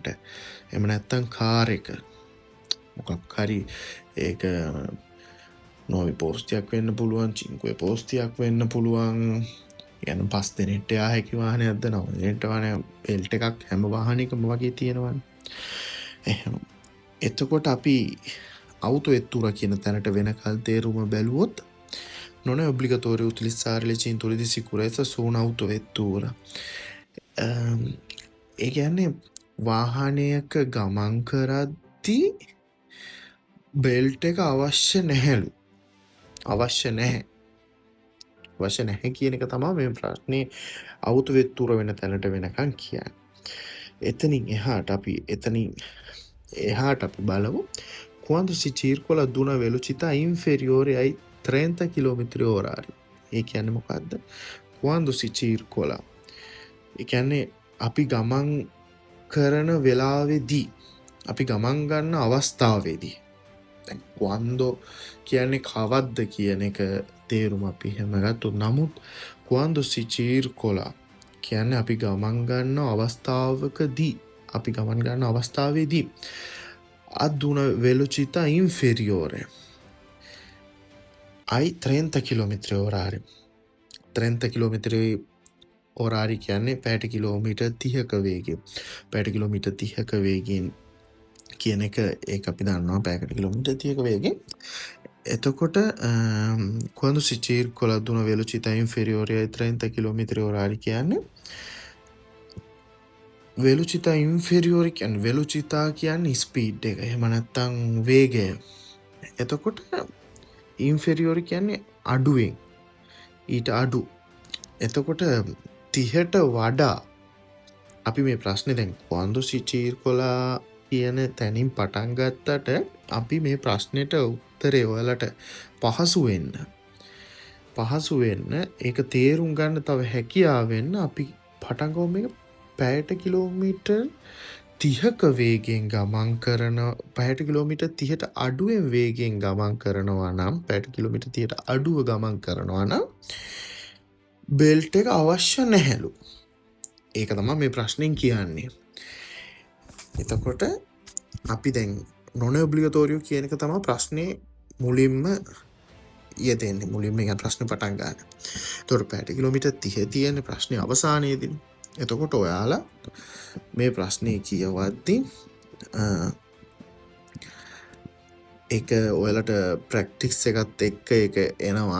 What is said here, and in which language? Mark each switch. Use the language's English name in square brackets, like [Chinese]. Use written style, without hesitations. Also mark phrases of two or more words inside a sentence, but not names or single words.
[Sinhala] එහෙම නැත්නම් කාර් එක මොකක් හරි ඒක නොවි පෝස්තියක් වෙන්න පුළුවන්, චින්කුවේ පෝස්තියක් වෙන්න පුළුවන්. يعني 5 දෙනෙක්ට යා හැකි වාහනයක්ද, 9 දෙනෙක්ට වාහනයක් බෙල්ට් එකක් හැම වාහනයකම වගේ තියෙනවනේ. එහෙනම් එතකොට අපි අවුතුවෙත්තුර කියන තැනට වෙනකල් තේරුම බැලුවොත් [Italian] non è obbligatorio utilizzare le cinture di sicurezza su un'autovettura. [Sinhala] ඒ කියන්නේ වාහනයක ගමන් කරද්දී බෙල්ට් එක අවශ්‍ය නැහැලු. අවශ්‍ය නැහැ කියන එක තමයි මේ ප්‍රශ්නේ අවුතුවෙත්තුර වෙන තැනට වෙනකන් කියන්නේ. එතනින් එහාට අපි බලමු [Italian] quando si circola ad una velocità inferiore ai 30 km/h. [Sinhala] ඒ කියන්නේ මොකද්ද? [Italian] quando si circola [Sinhala] ඒ කියන්නේ අපි ගමන් කරන වෙලාවේදී, අපි ගමන් ගන්න අවස්ථාවේදී. දැන් quando කියන්නේ කවද්ද කියන එක තේරුම අපි හැම ගත්තොත්, නමුත් [Italian] quando si circola [Sinhala] කියන්නේ අපි ගමන් ගන්න අවස්ථාවේදී [Italian] ad una velocità inferiore ai 30 km/h. [Sinhala] 30 km/h කියන්නේ පැයට කිලෝමීටර් 30ක වේගයෙන්. පැයට කිලෝමීටර් 30ක වේගයෙන් කියන එක ඒක අපි දන්නවා, පැයකට කිලෝමීටර් 30ක වේගෙන්. [Italian] එතකොට quando si circola ad una velocità inferiore ai 30 km/h කියන්නේ velocità inferiore කියන්නේ velocità [Sinhala] කියන්නේ ස්පීඩ් එක. එහෙම නැත්නම් වේගය. එතකොට inferiore කියන්නේ අඩුවෙන්, ඊට අඩු. එතකොට 30ට වඩා අපි මේ ප්‍රශ්නේ දැන් [Italian] quando si circola [Sinhala] කියන තැනින් පටන් ගත්තට අපි මේ ප්‍රශ්නෙට උත්තරේ ඔයාලට පහසු වෙන්න ඒක තේරුම් ගන්න තව හැකියාව වෙන්න අපි පටන් ගමු මේක පැයට කිලෝමීටර් 30ක වේගයෙන් ගමන් කරන, පැයට කිලෝමීටර් 30ට අඩුවෙන් වේගයෙන් ගමන් කරනවා නම්, පැයට කිලෝමීටර් 30ට අඩුව ගමන් කරනවා නම් බෙල්ට් එක අවශ්‍ය නැහැලු. ඒක තමයි මේ ප්‍රශ්نين කියන්නේ. එතකොට අපි දැන් [Italian] non è obbligatorio [Sinhala] කියන එක තමයි ප්‍රශ්නේ මුලින්ම යෙදෙන්නේ. මුලින්ම මේ ප්‍රශ්නේ පටන් ගන්න. ඒතකොට පැයට කිලෝමීටර් 30 තියෙන ප්‍රශ්නේ අවසානයේදී. එතකොට ඔයාලා මේ ප්‍රශ්නේ කියවද්දී ඒක ඔයාලට ප්‍රැක්ටිස් එකත් එක්ක ඒක එනවා.